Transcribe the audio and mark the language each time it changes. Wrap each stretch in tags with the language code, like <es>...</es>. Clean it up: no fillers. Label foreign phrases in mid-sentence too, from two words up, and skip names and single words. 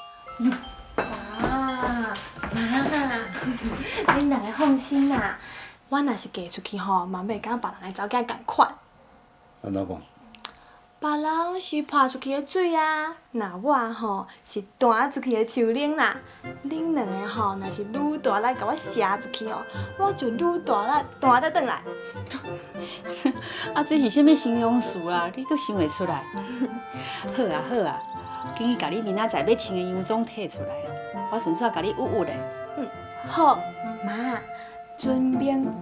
<nan>妈，恁两个放心啦，我若是嫁出去吼，嘛袂甲别人的查某囝共款。安怎讲？别人是泼出去的水啊，那我吼是弹出去的树林啦。恁两个吼，若是愈大力甲我射出去哦，我就愈大力弹得转来。啊，这是啥物形容词啊？你阁想会出来？好啊好啊，紧去甲你明仔载要穿的洋装摕出来，我顺续甲你捂捂咧。好，妈，准备。</nan>